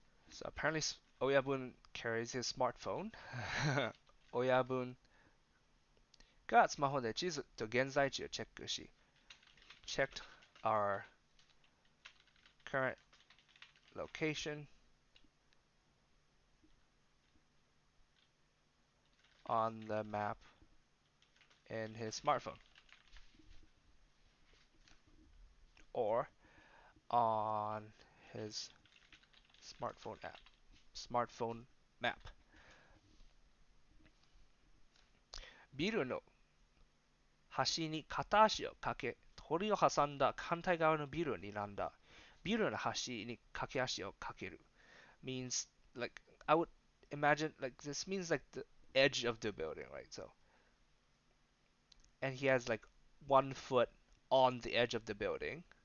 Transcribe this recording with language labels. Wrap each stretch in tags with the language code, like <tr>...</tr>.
<en>So apparently Oyabun carries his smartphone. Oyabun</en> <ja>がスマホで地図と現在地をチェックし、</ja> <en>checked our current location on the map in his smartphone. Or on his smartphone map.</en> <ja>ビルの端に片足をかけ、鳥を挟んだ反対側のビルを睨んだ。ビルの端に駆け足をかける</ja> <en>means like I would imagine like this means like the edge of the building, right? So and he has like 1 foot on the edge of the building.</en>